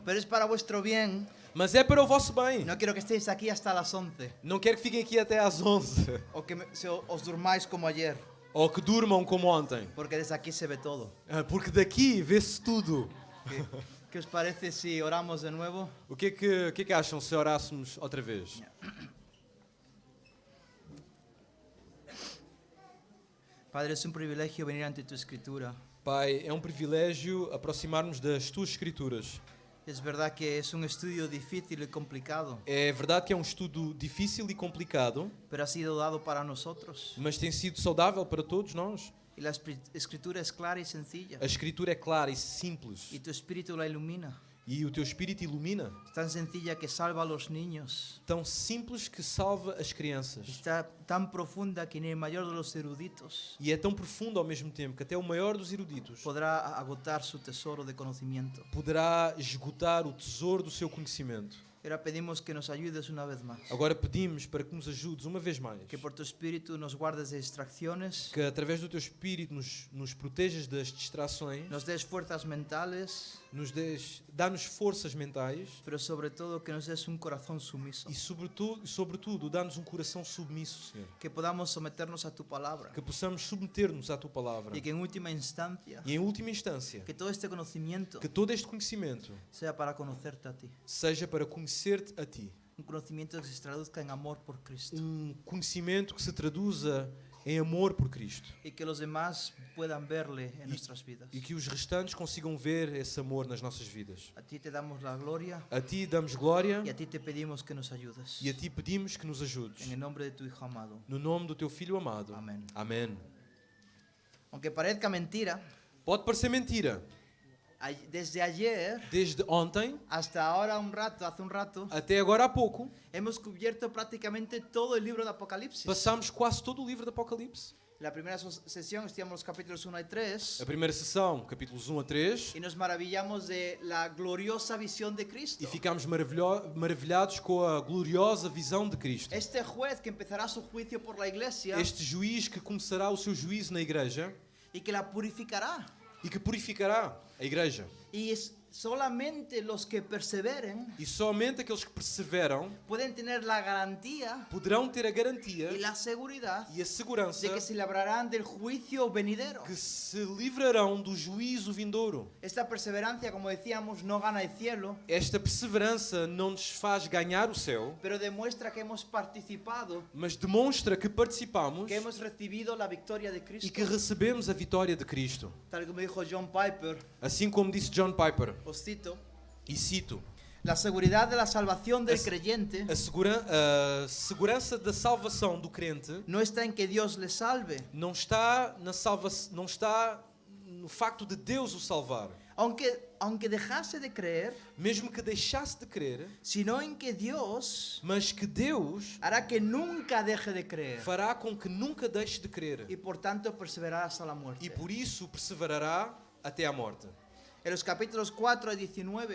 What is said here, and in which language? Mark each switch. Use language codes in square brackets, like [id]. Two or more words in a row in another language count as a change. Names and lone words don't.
[es] Pero es para vuestro bien. [pt] Mas é para o vosso bem. [es] No quiero que estéis aquí hasta las 11. [pt] Não quero que fiquem aqui até às 11. [es] O que os durmáis como ayer. [pt] Ou que durmam como ontem. [es] Porque desde aquí se ve todo. [pt] Porque daqui vê-se tudo. [es] ¿Qué os parece si oramos de nuevo? [pt] O que é que acham se orássemos outra vez? [es] Padre, es un privilegio venir ante tu escritura. [pt] Pai, é um privilégio aproximar-nos das tuas escrituras. [es] Es verdad que es un estudio difícil y complicado, [pt] É verdade que é um estudo difícil e complicado, [es] pero ha sido dado para nosotros. [pt] mas tem sido saudável para todos nós. [es] Y la escritura es clara y sencilla. [pt] A escritura é clara e simples. [es] Y tu espíritu la ilumina. [pt] E o teu espírito ilumina. [es] Es tan sencilla que salva a los niños. [pt] Tão simples que salva as crianças. [es] Está tan profunda que ni el mayor de los eruditos [pt] E é tão profundo ao mesmo tempo que até o maior dos eruditos [es] podrá agotar su tesoro de conocimiento. [pt] poderá esgotar o tesouro do seu conhecimento. [es] Ahora pedimos que nos ayudes una vez más. [pt] Agora pedimos para que nos ajudes uma vez mais. [es] Que por tu espíritu nos guardes de distracciones, [pt] Que através do teu espírito nos protejas das distrações, [es] nos des fuerzas mentales, [pt] dá-nos forças mentais [es] pero sobre todo que nos des un corazón sumiso. [pt] e sobretudo dá-nos um coração submisso, Senhor. [es] Que podamos someternos a tu palabra. [pt] Que possamos submeter-nos à tua palavra. [es] Y que en última instancia, [pt] E em última instância, [es] que todo este conocimiento [pt] que todo este conhecimento [es] sea para conocerte a ti. [pt] seja para conhecer-te a ti. [es] Un conocimiento que se traduzca en amor por Cristo. [pt] Um conhecimento que se traduza em amor por Cristo. [es] Y que los demás puedan verle en nuestras vidas. [pt] E que os restantes consigam ver esse amor nas nossas vidas. [es] A ti te damos la gloria [pt] A ti damos glória [es] y a ti te pedimos que nos ayudes. [pt] e a ti pedimos que nos ajudes. [es] En el nombre de tu Hijo amado. [pt] No nome do teu Filho amado. [es] Amém. [pt] Amém. [es] Aunque parezca mentira, [pt] Pode parecer mentira. [es] desde ayer [pt] Desde ontem [es] hasta ahora hace un rato, [pt] até agora há pouco, [es] hemos cubierto prácticamente todo el libro de Apocalipsis. [pt] passámos quase todo o livro do Apocalipse. [es] La primera sesión estudiamos los capítulos 1 y 3 [pt] A primeira sessão, capítulos 1 a 3, [es] y nos maravillamos de la gloriosa visión de Cristo. [pt] e ficámos maravilhados com a gloriosa visão de Cristo. [es] Este juez que empezará su juicio por la iglesia [pt] Este juiz que começará o seu juízo na igreja [es] y que la purificará. [pt] e que purificará a igreja. [es] Y solamente los que perseveren [pt] E somente aqueles que perseveram [es] pueden tener la garantía [pt] poderão ter a garantia [es] y la seguridad [pt] e a segurança [es] de que se librarán del juicio venidero. [pt] que se livrarão do juízo vindouro. [es] Esta perseverancia, como decíamos, no gana el cielo, [pt] Esta perseverança não nos faz ganhar o céu, [es] pero demuestra que hemos participado, [pt] mas demonstra que participamos [es] que hemos recibido la victoria de [pt] e [es] Cristo. [pt] que recebemos a vitória de Cristo. [es] Tal como dijo John Piper, [pt] Assim como disse John Piper, [es] os cito, [pt] e cito, [es] la seguridad de la salvación del Es- creyente [pt] a segurança da salvação do crente [es] no está en que Dios le salve, [pt] não está no facto de Deus o salvar, [es] aunque dejase de creer, [pt] mesmo que deixasse de crer, [es] sino en que Dios [pt] mas que Deus [es] hará que nunca deje de creer [pt] fará com que nunca deixe de crer [es] y por tanto perseverará hasta la [pt] e [es] muerte. [pt] por isso perseverará até à morte. [es] En los capítulos 4 a 19